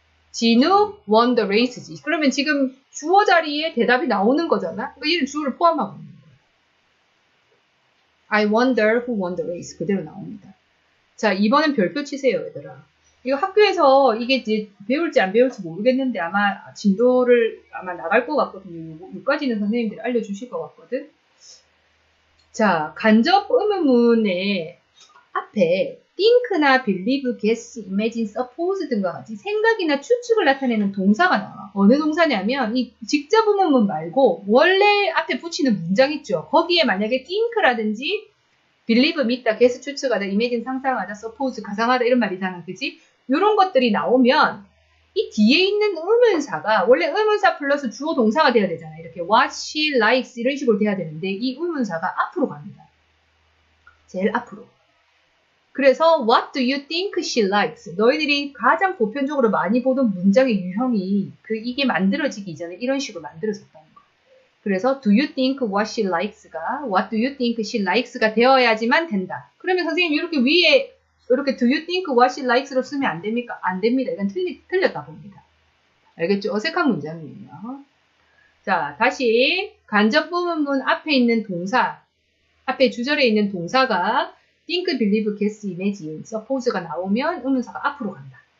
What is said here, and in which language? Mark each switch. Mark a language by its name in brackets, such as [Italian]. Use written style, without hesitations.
[English] 진욱 won the race지. [Korean] 그러면 지금 주어 자리에 대답이 나오는 거잖아. 그러니까 얘는 주어를 포함하고 있는 거야. [English] I wonder who won the race. [Korean] 그대로 나옵니다. 자, 이번엔 별표 치세요, 얘들아. 이거 학교에서 이게 이제 배울지 안 배울지 모르겠는데 아마 진도를 아마 나갈 것 같거든요. 여기까지는 선생님들이 알려주실 것 같거든. 자, 간접 의문문의 앞에 think나 believe, guess, imagine, suppose 등과 같이 생각이나 추측을 나타내는 동사가 나와. 어느 동사냐면 이 직접 의문문 말고 원래 앞에 붙이는 문장 있죠. 거기에 만약에 think라든지 believe 믿다, guess 추측하다, imagine 상상하다, suppose 가상하다 이런 말이잖아. 그지? 이런 것들이 나오면 이 뒤에 있는 의문사가 원래 의문사 플러스 주어 동사가 돼야 되잖아요. 이렇게 [English] what she likes [Korean] 이런 식으로 돼야 되는데 이 의문사가 앞으로 갑니다. 제일 앞으로. [English] 그래서 what do you think she likes? [Korean] 너희들이 가장 보편적으로 많이 보던 문장의 유형이 이게 만들어지기 이전에 이런 식으로 만들어졌다는 거예요. [English] 그래서 do you think what she likes가 what do you think she likes가 [Korean] 되어야지만 된다. 그러면 선생님 이렇게 위에 이렇게 [English] do you think what she likes [Korean] 로 쓰면 안 됩니까? 안 됩니다. 이건 틀렸다 봅니다. 알겠죠? 어색한 문장이에요. 자, 다시 간접 부문문 앞에 있는 동사, 앞에 주절에 있는 동사가 think, believe, guess, imagine, suppose가 나오면 의문사가 앞으로 간다.